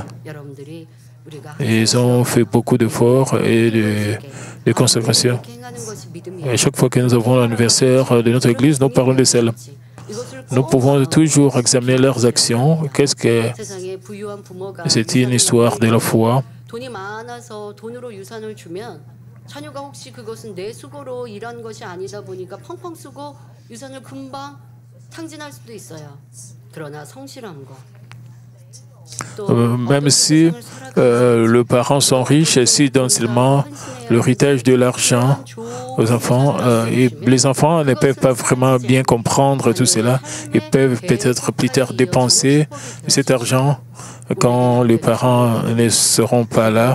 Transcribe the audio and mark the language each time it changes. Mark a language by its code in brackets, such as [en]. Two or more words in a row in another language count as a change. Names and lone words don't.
[fr] Ils ont fait beaucoup d'efforts et de consécration. Et à chaque fois que nous avons l'anniversaire de notre Église, nous parlons de cela. Nous pouvons toujours examiner leurs actions. Qu'est-ce que c'est une histoire de la foi? [ko] 자녀가 혹시 그것은 내 수고로 일한 것이 아니다 보니까 펑펑 쓰고 유산을 금방 탕진할 수도 있어요. 그러나 성실함과 [fr] même si les parents sont riches, s'ils donnent seulement l'héritage de l'argent aux enfants, et les enfants ne peuvent pas vraiment bien comprendre tout cela. Ils peuvent peut-être plus tard dépenser cet argent quand les parents ne seront pas là.